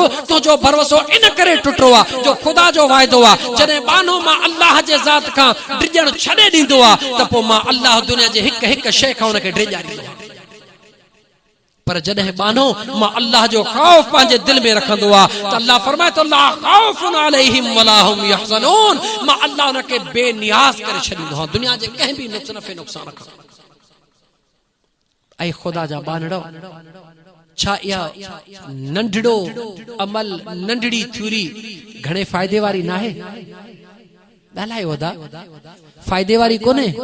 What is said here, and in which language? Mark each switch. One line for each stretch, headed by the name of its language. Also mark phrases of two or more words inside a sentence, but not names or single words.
Sindhi: तुंहिंजो भरोसो इन करे टुटो आहे जो ख़ुदा जो वाइदो आहे जॾहिं बानो मां अल्लाह जे ज़ात खां डिॼण छॾे ॾींदो आहे त पोइ मां अल्लाह दुनिया जे हिक हिक शइ खां उनखे डिॼारींदो आहे। पर जॾहिं बानो मां अल्लाह जो ख़ौफ पंहिंजे दिल में रखंदो आहे त अल्लाह फरमाए थो
Arabic: لا خوف عليهم ولا هم يحزنون.
Sindhi: मां अल्लाह उनखे बेनियाज़ करे छॾींदो आहियां दुनिया जे कंहिं भी नफ़े नुक़सान खां। ऐं ख़ुदा जा बानड़ो छा इहा नंढड़ो अमल नंढड़ी थ्योरी घणे फ़ाइदे वारी न आहे? ॻाल्हायो वदा फ़ाइदे वारी कोन्हे।